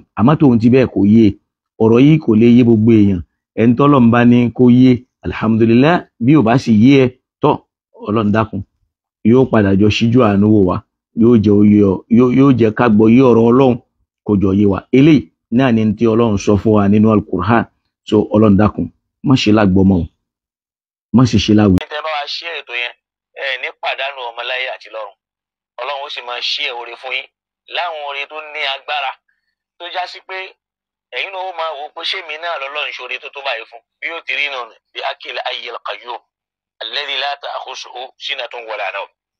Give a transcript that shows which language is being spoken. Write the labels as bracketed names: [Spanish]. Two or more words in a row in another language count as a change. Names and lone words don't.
[Yoruba] àmọ́ tóun ti bẹ́ẹ̀ kò yé ọ̀rọ̀ yìí kò lè yé gbogbo èèyàn ẹni tọ́lọ̀ ń bá ní kó yé alhamdulillah bí ò bá sì yé ẹ tọ́ Ọlọ́run dákun yóò padà jọ síjú àánú wò wá yóò jẹ́ ká gbọ́ yé ọ̀rọ̀ Ọlọ́run kó jọ yé wa eléyìí náà ni tí Ọlọ́run sọ fún wa nínú Al-Qur'an so Ọlọ́run dákun má ṣe lágbọ́mọ́ má sì ṣe láwùjọ. tẹ́ bá wa ṣí ètò yẹn ní pàdánù ọmọláyé àti lọ́run Ọlọ́run ó sì máa ṣí oore fún yín láwọn oore tó ní agbára tó já sí pé ẹ̀yin náà ó máa wò pé ṣé mi náà lọ́lọ́run ṣoore tó tó báyìí fún bí ó ti rí náà bí [Arabic] الحي القيوم الذي لا تأخذه سنة ولا نوم